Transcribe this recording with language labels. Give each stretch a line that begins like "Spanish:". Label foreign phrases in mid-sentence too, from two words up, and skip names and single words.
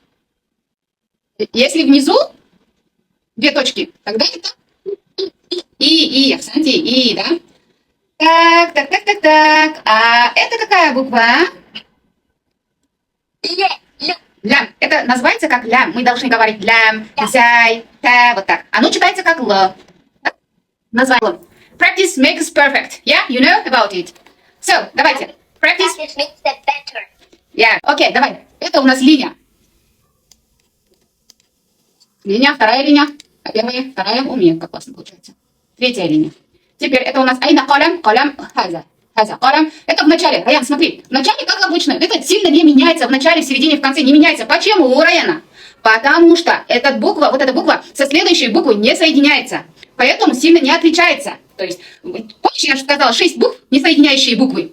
Russian: Если внизу две точки, тогда это Санти, да? Так. А это какая буква? Лям. Это называется как лям. Мы должны говорить лям, зяй, та, вот так. Оно читается как л. Название.
English: Practice makes perfect. Yeah, you know about it. So, давайте. Practice. Yeah.
Russian: Окей, давай. Это у нас линия. Линия, вторая линия. А первая, вторая. У меня как классно получается. Третья линия. Теперь это у нас
Arabic: أين قلم,
Russian: хаза. Колям. Это в начале. Раян, смотри. В начале, как обычно, это сильно не меняется. В начале, в середине, в конце не меняется. Почему, Раяна? Потому что эта буква со следующей буквой не соединяется. Поэтому сильно не отличается. То есть, помнишь, я же сказала, 6 букв, не соединяющие буквы.